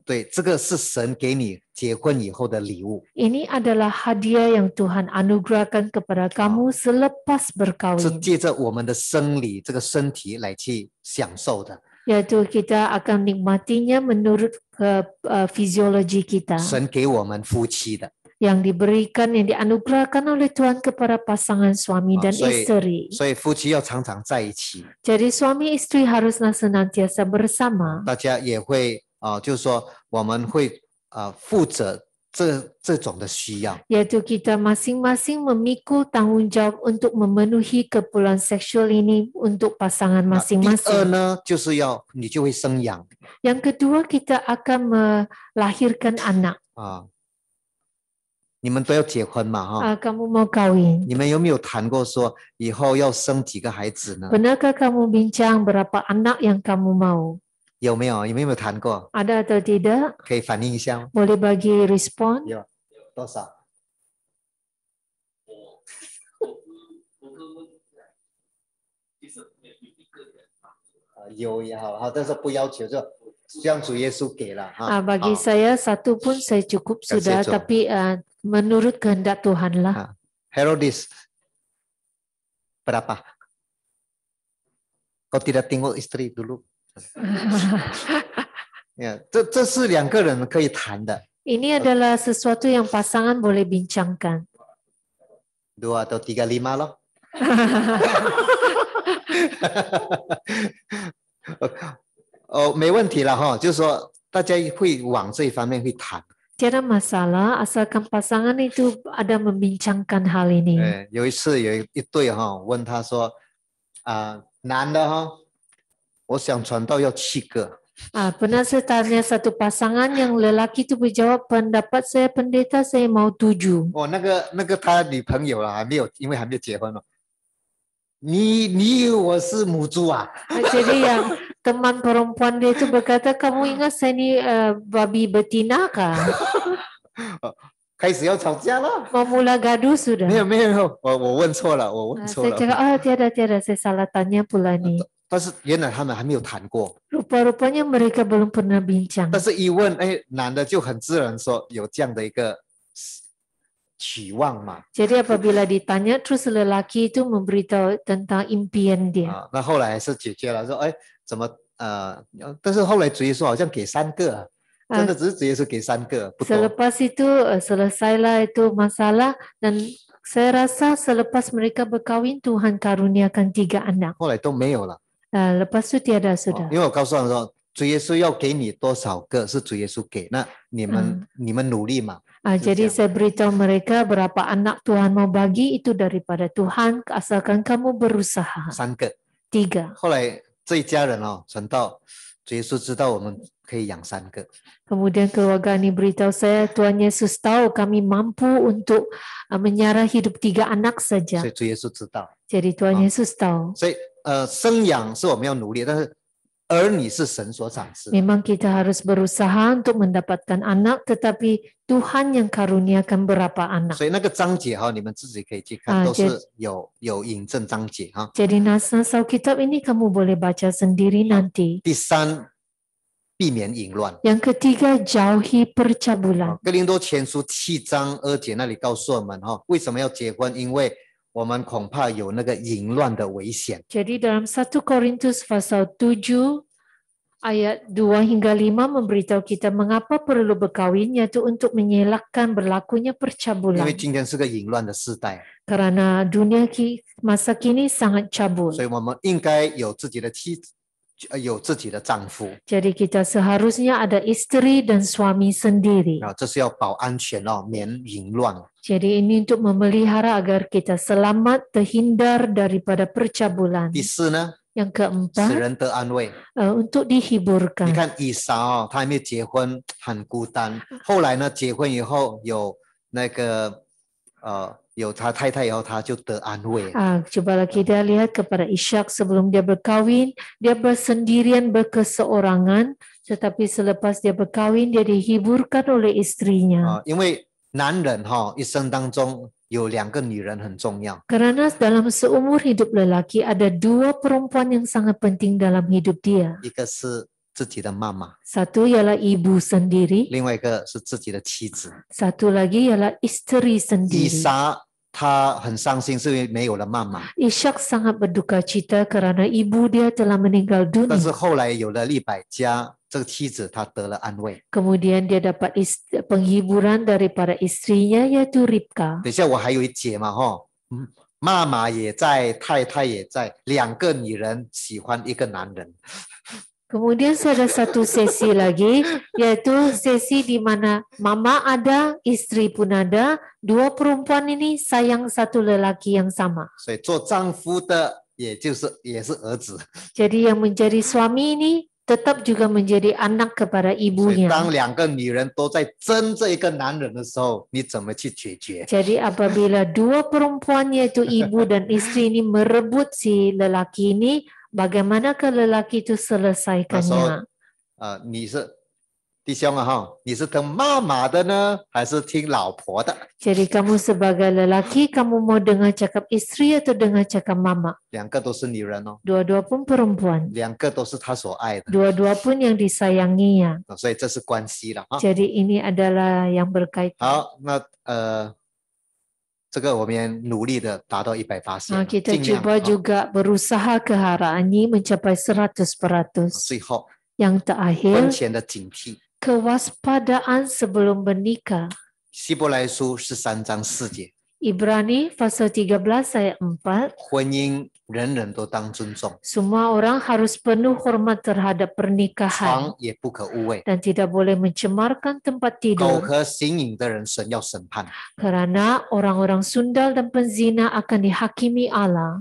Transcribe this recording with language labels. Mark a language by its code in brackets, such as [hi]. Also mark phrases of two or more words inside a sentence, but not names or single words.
[zh] 对，这个是神给你结婚以后的礼物， [ms] Ini adalah hadiah yang Tuhan anugerahkan kepada kamu selepas [zh] 是 [ms] berkahwin. [zh] 借着我们的生理这个身体来去享受的。 [ms] Yaitu kita akan nikmatinya menurut fisiologi kita [zh] 神给我们夫妻的， [ms] yang diberikan, yang dianugerahkan oleh Tuhan kepada pasangan suami dan [zh] 所以 [ms] istri. [zh] 所以夫妻要常常在一起， [ms] Jadi suami istri haruslah senantiasa bersama. [zh] 大家也会就是说我们会负责这种的需要。 [ms] Yaitu kita masing-masing memikul tanggung jawab untuk memenuhi keperluan seksual ini untuk pasangan [zh] 第二 [ms] masing-masing. [zh] 呢，就是你就会生养 [ms] Yang kedua, kita akan melahirkan anak. [zh] 你们都要结婚嘛哈？ [ms] Kamu mau kawin. [zh] 你们有没有谈过说以后要生几个孩子呢？ [ms] Benarkah kamu bincang berapa anak yang kamu mau? [zh] 有没有？你们有没有谈过？ [ms] Ada atau tidak? [zh] 可以反映一下吗？ [ms] Boleh bagi respon? [zh] 有多少？有也好，好，但是不要求，就像主耶稣给了哈。 [ms] Bagi saya satu pun saya cukup sudah, Tuhan. tapi menurut kehendak Tuhan lah. Herodis berapa? Kau tidak tengok istri dulu? [zh] 呀，这是两个人可以谈的， [ms] Ini adalah sesuatu yang pasangan boleh bincangkan. 2 atau 3 5 loh. [zh] 哦，没问题了哈，就是说大家会往这一方面会谈。 [ms] Tiada masalah asalkan pasangan itu ada membincangkan hal ini. [zh] 有一次有一对哈问他说，男的哈，我想传道要7个， [ms] Pernah saya tanya satu pasangan yang lelaki itu berjawab, pendapat saya pendeta saya mau 7. [zh] 哦，那个他女朋友了还没有，因为还没有结婚哦。你以为我是母猪啊？ [ms] Jadi yang teman perempuan dia itu berkata, kamu ingat saya ni babi betina kah? [zh] 开始要吵架了。 [ms] Memula gaduh sudah. [zh] 没有没有，我问错了，我问错 [ms] Saya [zh] 了。 [ms] cakap, tiada, saya salah tanya pula ni. [zh] 但是原来他们还没有谈过， [ms] Rupa-rupanya mereka belum pernah bincang. [zh] 但是一问，哎，男的就很自然说有这样的一个期望嘛。 [ms] Jadi apabila ditanya, terus lelaki itu memberitahu tentang impian dia. [zh] 那后来还是解决了，说哎怎么但是后来主耶稣好像给3个，真的只是主耶稣给3个，不多。 [ms] Selepas itu selesailah itu masalah dan saya rasa selepas mereka berkahwin Tuhan karuniakan 3 anak. [zh] 后来都没有了。 [ms] Lepas itu tiada sudah. [zh] 因为我告诉他们说，主耶稣要给你多少个是主耶稣给，那你们努力嘛。 [ms] Jadi saya beritahu mereka berapa anak Tuhan mau bagi itu daripada Tuhan, asalkan kamu berusaha. [zh] 3 个。 [ms] 3. [zh] 后来这一家人传道，主耶稣知道我们可以养3个。 [ms] Kemudian keluarga ini beritahu saya, Tuhan Yesus tahu kami mampu untuk menyarah hidup 3 anak saja. [zh] 所以主耶稣知道。 [ms] Jadi Tuhan Yesus tahu. [zh] 所以生养是我们要努力，但是儿女是神所赏赐。 [ms] Memang kita harus berusaha untuk mendapatkan anak, tetapi Tuhan yang karuniakan berapa anak. [zh] 所以那个章节你们自己可以去看，都是有引证章节哈。 [ms] Jadi nas-nas Alkitab ini kamu boleh baca sendiri nanti. [zh] 第3，避免淫乱。 [ms] Yang ketiga, jauhi percabulan. [zh] 哥林多前书7章2节那里告诉我们为什么要结婚？因为我们恐怕有那个淫乱的危险。 [ms] Jadi dalam 1 Korintus pasal 7 ayat 2 hingga 5 memberitahu kita mengapa perlu berkahwin, yaitu untuk mengelakkan berlakunya [zh] 因 [ms] percabulan. [zh] 为今天是个淫乱的时代， [ms] Karena dunia masa kini sangat cabul. [zh] 所以我们应该有自己的妻子，有自己的丈夫。 [ms] Jadi kita seharusnya ada istri dan suami sendiri. [zh] 这是要保安全免淫乱。 [ms] Jadi ini untuk memelihara agar kita selamat terhindar daripada percabulan. [zh] 第4呢， [ms] Yang [zh] 使 [ms] keempat, [zh] 人得安慰。 [ms] untuk [zh] 你 [ms] dihiburkan. [zh] 看以撒他还没有结婚，很孤单。后来呢，结婚以后有那个有他太太以后，他就得安慰。 [ms] Cobalah kita lihat kepada Ishak sebelum dia berkahwin, dia bersendirian berkeseorangan, tetapi selepas dia berkahwin dia dihiburkan oleh istrinya. [zh] 因为男人一生当中有2个女人很重要。 [ms] Karena dalam seumur hidup lelaki ada 2 perempuan yang sangat penting dalam hidup dia. [zh] 一个是自己的妈妈， [ms] Satu ialah ibu sendiri, [zh] 另外一个是自己的妻子。 [ms] satu lagi ialah istri [zh] 以 [ms] sendiri. [zh] 撒他很伤心，是因为没有了妈妈。 [ms] Ishak sangat berduka cita kerana ibu dia telah meninggal [zh] 但是 [ms] dunia. [zh] 后来有了利百加，这个妻子她得了安慰。 [ms] Kemudian dia dapat penghiburan daripada istrinya yaitu Ribka. [zh] 等一下我还有一节嘛妈妈也在，太太也在，2个女人喜欢一个男人。 [ms] Kemudian ada satu sesi lagi, yaitu sesi di mana mama ada, istri pun ada, 2 perempuan ini sayang satu lelaki yang sama. [zh] 所以做丈夫的也是儿子。 [ms] Jadi yang menjadi suami ini tetap juga menjadi anak kepada [zh] 所以 [ms] ibunya. [zh] 当2个女人都在争这一个男人的时候，你怎么去解决？ [ms] Jadi apabila 2 perempuan yaitu ibu dan istri ini merebut si lelaki ini, bagaimanakah lelaki itu selesaikannya? [zh] 你是弟兄你是听妈妈的呢，还是听老婆的？ [ms] Jadi kamu sebagai lelaki, kamu mau dengar cakap istri atau dengar cakap mama? [zh] 2 个都是女人 [ms] Dua-dua pun perempuan. [zh] 2 个都是他所爱的， [ms] Dua-dua pun yang disayanginya. [zh] 所以这是关系了 [ms] Jadi ini adalah yang berkaitan. [zh] 好，那这个我们也努力的达到180%， [ms] Kita [zh] 尽量 [ms] cuba juga berusaha ke arah ini mencapai 100%. [zh] 最后 [ms] Yang [zh] 婚 [ms] terakhir, [zh] 前的警惕。 [ms] kewaspadaan sebelum bernikah. [zh] 希伯来书13章4节， [ms] Ibrani pasal 13 ayat 4. [zh] 婚姻人人都当尊重， [ms] Semua orang harus penuh hormat terhadap pernikahan [zh] 床也不可污秽， [ms] dan tidak boleh mencemarkan tempat [zh] 苟 [ms] tidur [zh] 合行淫的人，神要审判。 [ms] kerana orang-orang sundal dan penzina akan dihakimi Allah.